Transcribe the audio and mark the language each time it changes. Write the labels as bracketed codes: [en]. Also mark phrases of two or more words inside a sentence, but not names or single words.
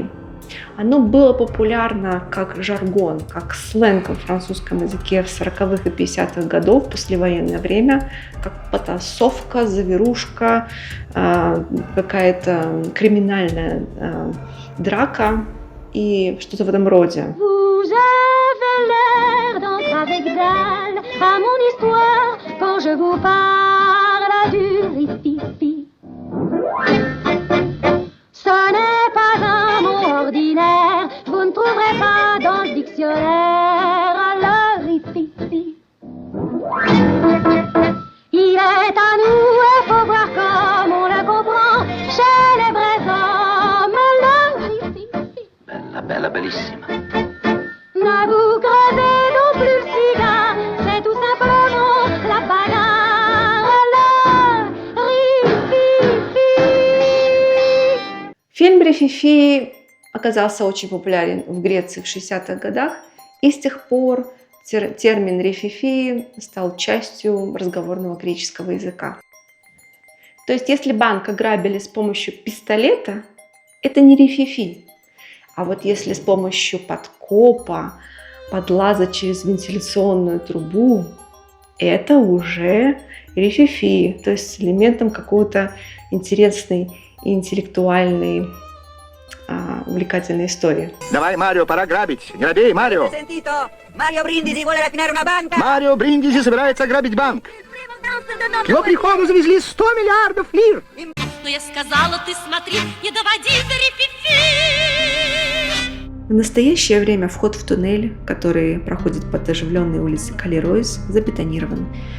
[ru] Оно было популярно как жаргон, как сленг в французском языке в 40-х и 50-х годов, в послевоенное время, как потасовка, завирушка, какая-то криминальная драка и что-то в этом роде. [fr] Ce n'est pas un mot ordinaire, vous ne trouverez pas dans le dictionnaire le rififi. Il est à nous et faut voir comme on le comprend chez les vrais hommes, le rififi. [it] Bella, bella, bellissima. [fr] Ne vous crevez non plus le cigare, c'est tout simplement la bagarre, le rififi. [ru] Фильм «Рифифи» оказался очень популярен в Греции в 60-х годах, и с тех пор термин «рифифи» стал частью разговорного греческого языка. То есть, если банк ограбили с помощью пистолета, это не рифифи. А вот если с помощью подкопа, подлаза через вентиляционную трубу, это уже рифифи, то есть с элементом какой-то интересной и интеллектуальной, увлекательной истории. Давай, Марио, пора грабить. Грабей, Марио. [it] Mario Brindisi vuole rapinare una banca. [ru] Марио Бриндизи собирается ограбить банк. К его приходу завезли 100 миллиардов лир. Что я сказала, ты смотри, не доводи до рифифи. В настоящее время вход в туннель, который проходит под оживленной улицей Калеройс, забетонирован.